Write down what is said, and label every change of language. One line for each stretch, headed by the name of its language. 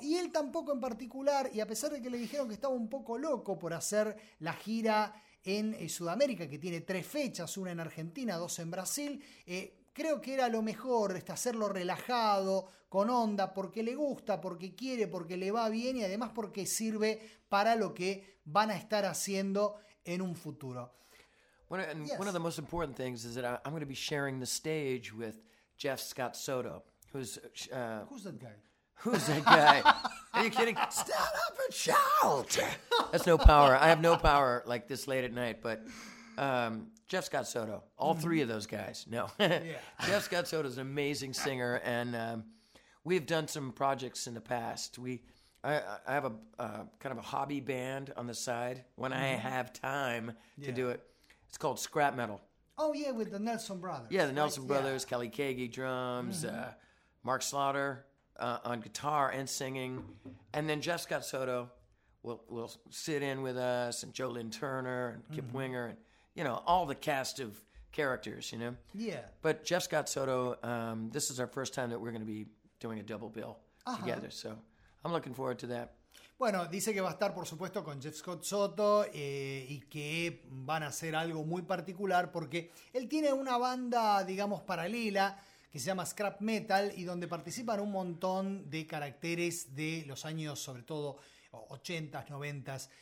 Spanish: Y él tampoco en particular, y a pesar de que le dijeron que estaba un poco loco por hacer la gira en Sudamérica, que tiene tres fechas, una en Argentina, dos en Brasil, creo que era lo mejor hacerlo relajado, con onda, porque le gusta, porque quiere, porque le va bien y además porque sirve para lo que van a estar haciendo en un futuro. Bueno,
English: and yes. One of the most important things is that I'm going to be sharing the stage with Jeff Scott Soto, who's that guy? Who's that guy? Are you kidding? Stand up and shout! That's no power. I have no power like this late at night, but Jeff Scott Soto, all three of those guys. No. Yeah. Jeff Scott Soto is an amazing singer, and we've done some projects in the past. I have a kind of a hobby band on the side when I have time to do it. It's called Scrap Metal. Oh, yeah, with the Nelson Brothers. Yeah, the Nelson Brothers, Kelly Kagi drums, Mark Slaughter. On guitar and singing, and then Jeff Scott Soto will sit in with us, and Joe Lynn Turner and Kip mm-hmm. Winger, and you know, all the cast of characters, you know. Yeah. But Jeff Scott Soto, this is our first time that we're going to be doing a double bill together, so I'm looking forward to that.
Spanish: Bueno, dice que va a estar, por supuesto, con Jeff Scott Soto y que van a hacer algo muy particular porque él tiene una banda, digamos, paralela que se llama Scrap Metal, y donde participan un montón de caracteres de los años, sobre todo, 80s, 90s.